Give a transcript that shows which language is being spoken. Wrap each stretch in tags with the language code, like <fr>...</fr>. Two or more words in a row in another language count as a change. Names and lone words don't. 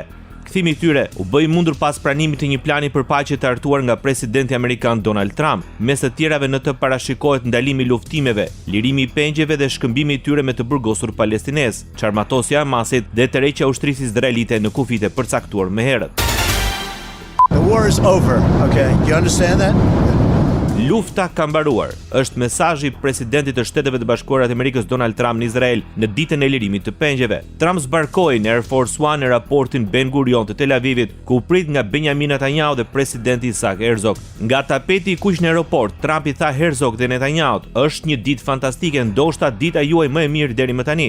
<sq>Kthimi i tyre u bë i mundur pas pranimit të një plani për paqe të hartuar nga presidenti amerikan Donald Trump. Mes të tjerave në të parashikohet ndalimi i luftimeve, lirimi i pengjeve dhe shkëmbimi i tyre me të burgosur palestinez, çarmatosja e Hamasit dhe tërheqja e ushtrisë izraelite në kufit e përcaktuar më herët.</sq> <en>The war is over, okay? You understand that?</en> <sq>Lufta ka mbaruar, është mesazhi i presidentit të Shteteve të Bashkuara të Amerikës Donald Trump në Izrael në ditën e lirimit të pengjeve. Trump zbarkoi në Air Force One në raportin Ben Gurion të Tel Avivit, ku u prit nga Benjamin Netanyahu dhe presidenti Isaac Herzog. Nga tapeti i kuq në aeroport, Trump i tha Herzog dhe Netanyahut: "Është një ditë fantastike, ndoshta dita juaj më e mirë deri më tani.</sq>